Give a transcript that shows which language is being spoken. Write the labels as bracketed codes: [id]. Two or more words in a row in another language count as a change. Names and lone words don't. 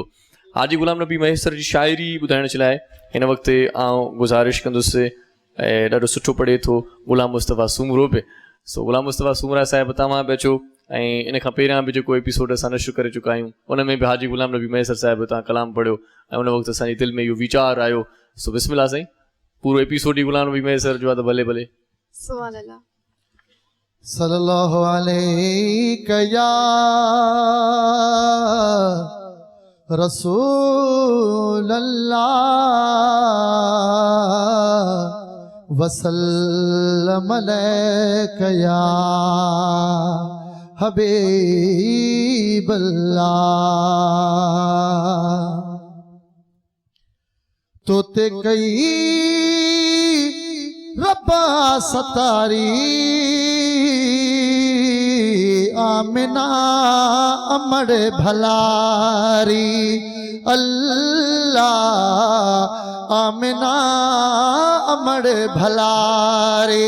[sd] हाजी ग़ुलाम नबी मैसर जी शाइरी ॿुधाइण जे लाइ हिन वक़्तु आउं गुज़ारिश कंदुसि ऐं ॾाढो सुठो पढ़े थो ग़ुलाम मुस्तफ़ा सूमरो बि। सो ग़ुलाम मुस्तफ़ा सूमरा साहिबु तव्हां बि अचो ऐं इन खां पहिरियां बि जेको एपिसोड असां नशर करे चुका आहियूं उन में बि हाजी ग़ुलाम नबी मैसर साहिबु तव्हां कलाम पढ़ियो ऐं उन वक़्तु असांजे दिलि में इहो वीचार आयो। सो बिस्मिल्लाह साईं, पूरो एपिसोड ई ग़ुलाम नबी मैसर जो आहे त भले भले। [ar] سبحان الله. صلى الله عليه يا رسول الله وسلم عليك يا حبيب الله. [sd] तोते कई रब्बा सतारी आमिना अमड़ भलारी अल्लाह आमिना अमड़ भलारी।